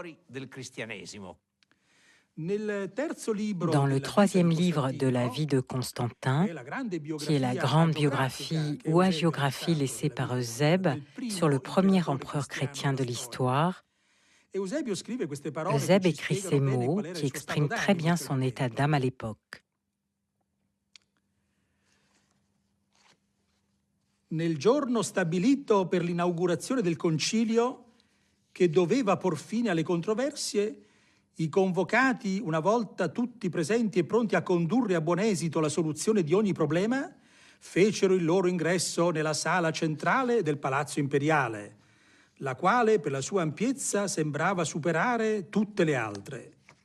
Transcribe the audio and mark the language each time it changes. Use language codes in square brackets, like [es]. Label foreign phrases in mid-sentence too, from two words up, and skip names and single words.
[fr] Dans le 3e livre de la vie de Constantin, qui est la grande biographie ou hagiographie laissée par Eusèbe sur le premier empereur chrétien de l'histoire, Eusèbe écrit ces mots qui expriment très bien son état d'âme à l'époque. [it] nel giorno stabilito per l'inaugurazione del concilio, che doveva por fine alle controversie, i convocati, una volta tutti presenti e pronti a condurre a buon esito la soluzione di ogni problema, fecero il loro ingresso nella sala centrale del Palazzo Imperiale, la quale per la sua ampiezza sembrava superare tutte le altre.